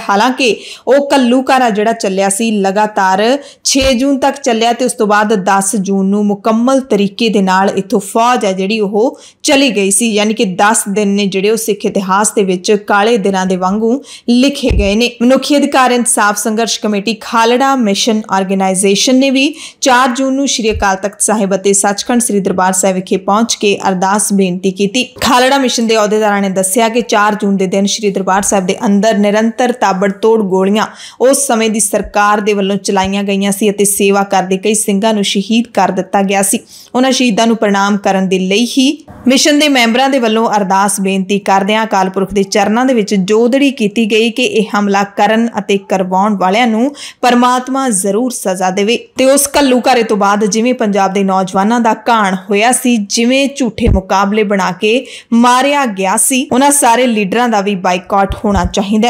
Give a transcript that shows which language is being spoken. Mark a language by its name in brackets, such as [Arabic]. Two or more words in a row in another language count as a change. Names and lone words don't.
[Punjabi] ਹਾਲਾਂਕਿ ਵਹ ਘੱਲੂਘਾਰਾ ਜਿਹੜਾ ਚੱਲਿਆ ਸੀ ਲਗਾਤਾਰ 6 ਜੂਨ ਤਕ ਚੱਲਿਆ ਤੇ ਉਸ ਤੋ ਬਾਅਦ 10 ਜੂਨ ਨੂੰ ਮੁਕੰਮਲ ਤਰੀਕੇ ਦੇ ਨਾਲ ਇੱਥੋਂ ਫ਼ੌਜ ਹੈ ਜਿਹੜੀ ਓਹ ਚਲੀ ਗਈ ਸੀ, ਯਾਨੀ ਕਿ 10 ਦਿਨ ਨੇ ਜਿਹੜੇ ਸਿੱਖ ਇਤਿਹਾਸ ਦੇ ਵਿਚ ਕਾਲੇ ਦਿਨਾਂ ਦੇ ਵਾਂਗੂ ਲਿਖੇ ਗਏ ਨੇ। ਮਨੁੱਖੀ ਅਧਿਕਾਰ ਇਨਸਾਫ਼ ਸੰਘਰਸ਼ ਕਮੇਟੀ ਖਾਲੜਾ ਮਿਸ਼ਨ ਆਰਗੇਨਾਈਜ਼ੇਸ਼ਨ ਨੇ ਭੀ 4 ਜੂਨ ਨੂੰ ਸ੍ਰੀ ਅਕਾਲ ਤਖ਼ਤ ਸਾਹਿਬ ਅਤੇ ਸੱਚਖੰਡ ਸ੍ਰੀ ਦਰਬਾਰ ਸਾਹਿਬ ਵਿਖੇ ਪਹੁੰਚ ਕੇ ਅਰਦਾਸ ਬੇਨਤੀ ਕੀ। ਖਾਲੜਾ ਮਿਸ਼ਨ ਕੇ ਅਹੁਦੇਦਾਰਾਂ ਨੇ ਦੱਸਿਆ ਕਿ 4 ਜੂਨ ਕੇ ਦਿਨ ਸ੍ਰੀ ਦਰਬਾਰ ਸਾਹਿਬ ਕੇ ਅੰਦਰ ਨਿਰੰਤਰ ਤਾਬੜਤੋੜ ਗੋਲੀਆਂ ਉਸ ਸਮੇਂ ਕੀ ਸਰਕਾਰ ਕੇ ਵੱਲੋਂ ਚਲਾਈਆਂ ਗਈਆਂ ਸੀ ਅਤੇ ਸੇਵਾ ਕਰਦੇ ਕਈ ਸਿੰਘਾਂ ਨੂੰ ਸ਼ਹੀਦ ਕਰ ਦਿੱਤਾ ਗਿਆ ਸੀ। ਉਨ੍ਹਾਂ ਸ਼ਹੀਦਾਂ ਨੂੰ ਪ੍ਰਣਾਮ ਕਰਨ ਦੇ ਲਈ ਹੀ ਮਿਸ਼ਨ ਕੇ ਮੈਂਬਰਾਂ ਦੇ ਵੱਲੋਂ ਅਰਦਾਸ ਬੇਨਤੀ ਕਰਦਿਆਂ ਅਕਾਲ ਪੁਰਖ ਕੇ ਚਰਨਾਂ ਦੇ ਵਿਚ ਜੋਦੜੀ ਕੀਤੀ ਗਈ ਕਿ ਯਹ ਹਮਲਾ ਕਰਨ ਅਤੇ ਕਰਵਾਉਣ ਵਾਲਿਆਂ ਨੂੰ ਪਰਮਾਤਮਾ ਜ਼ਰੂਰ ਸਜ਼ਾ ਦੇਵੇ ਤੇ ਉਸ ਘੱਲੂਘਾਰੇ ਤੋ ਬਾਅਦ ਜਿਵੇਂ ਪੰਜਾਬ ਦੇ ਨੌਜਵਾਨਾਂ ਦਾ ਘਾਣ ਹੋਇਆ ਸੀ, ਜਿਵੇਂ ਝੂਠੇ ਮੁਕਾਬਲੇ ਬਣਾ ਕੇ ਮਾਰਿਆ ਗਿਆ ਸੀ, ਉਨ੍ਹਾਂ ਸਾਰੇ ਲੀਡਰਾਂ ਦਾ ਭੀ ਬਾਈਕਾਟ ਹੋਣਾ ਚਾਹੀਦਾ।